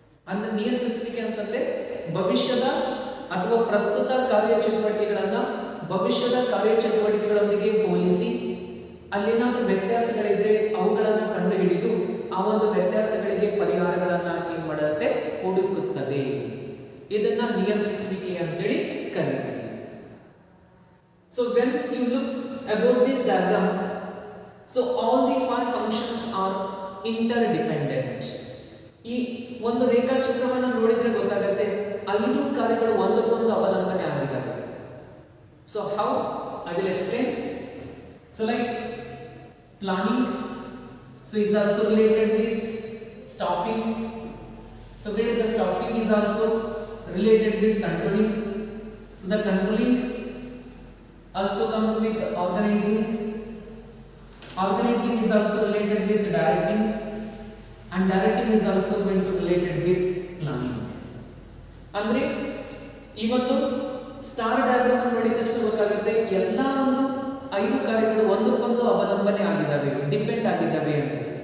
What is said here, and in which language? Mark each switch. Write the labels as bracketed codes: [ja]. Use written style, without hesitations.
[kn] ಅಂದ್ರೆ ನಿಯಂತ್ರಿಸುವಿಕೆ ಅಂತಂದ್ರೆ ಭವಿಷ್ಯದ ಅಥವಾ ಪ್ರಸ್ತುತ ಕಾರ್ಯಚಟುವಟಿಕೆಗಳನ್ನ ಭವಿಷ್ಯದ ಕಾರ್ಯಚಟುವಟಿಕೆಗಳೊಂದಿಗೆ ಹೋಲಿಸಿ ಅಲ್ಲೇನಾದ್ರೂ ವ್ಯತ್ಯಾಸಗಳಿದ್ರೆ ಅವುಗಳನ್ನ ಕಂಡುಹಿಡಿದು ಆ ಒಂದು ವ್ಯತ್ಯಾಸಗಳಿಗೆ ಪರಿಹಾರಗಳನ್ನ ಏನ್ ಮಾಡುತ್ತೆ, ಹುಡುಕುತ್ತದೆ. ಇದನ್ನ ನಿಯಂತ್ರಿಸುವಿಕೆ ಅಂತೇಳಿ ಕರೀತೀವಿ. [en] So when you look about this diagram, so all the five functions are interdependent. [kn] ಈ ಒಂದು ರೇಖಾಚಿತ್ರವನ್ನು ನೋಡಿದ್ರೆ ಗೊತ್ತಾಗುತ್ತೆ 5 ಕಾರ್ಯಗಳು ಒಂದಕ್ಕೊಂದು ಅವಲಂಬನೆ ಆಗಿದ್ದಾವೆ. [en] So how? I will explain. So like planning, so is also related with staffing. So where the staffing is also related with controlling. So the controlling also comes with organizing. Organizing is also related with directing, and directing is also going to related with planning. [kn] ಅಂದ್ರೆ ಈ ಒಂದು [en] star diagram [kn] ನೋಡಿದ ತಕ್ಷಣ ಗೊತ್ತಾಗುತ್ತೆ ಎಲ್ಲ ಒಂದು 5 ಕಾರ್ಯಗಳು ಒಂದಕ್ಕೊಂದು ಅವಲಂಬನೆ ಆಗಿದ್ದಾವೆ, ಡಿಪೆಂಡ್ ಆಗಿದ್ದಾವೆ ಅಂತ.